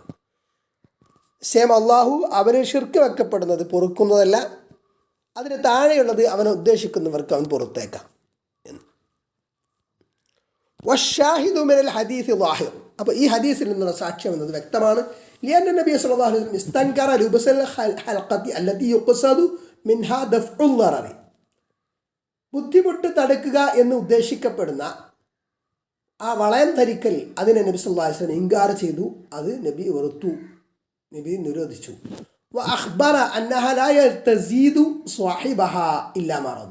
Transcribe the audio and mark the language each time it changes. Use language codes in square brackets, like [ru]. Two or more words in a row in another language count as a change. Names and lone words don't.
[ml] അള്ളാഹു അവന് ഷിർക്ക് വെക്കപ്പെടുന്നത് പൊറുക്കുന്നതല്ല, അതിന് താഴെയുള്ളത് അവനെ ഉദ്ദേശിക്കുന്നവർക്ക് അവൻ പുറത്തേക്കാം. [ar] وشاهده من الحديث ظاهر. [ml] അപ്പോൾ ഈ ഹദീസിൽ നിന്നുള്ള സാക്ഷ്യം എന്നത് വ്യക്തമാണ്. [ar] لأن النبي صلى الله عليه وسلم استنكر لبس الحلقة التي يقصد منها دفع الضرر. [ml] ബുദ്ധിമുട്ട് തടുക്കുക എന്ന് ഉദ്ദേശിക്കപ്പെടുന്ന ആ വളയം ധരിക്കൽ അതിനെ നബി [ar] صلى الله عليه وسلم [ml] ഇൻകാർ ചെയ്തു, അത് നബി വെറുത്തു, നബി നിരോധിച്ചു. [ar] وأخبر أنها لا تزيد صاحبها إلا مرضا.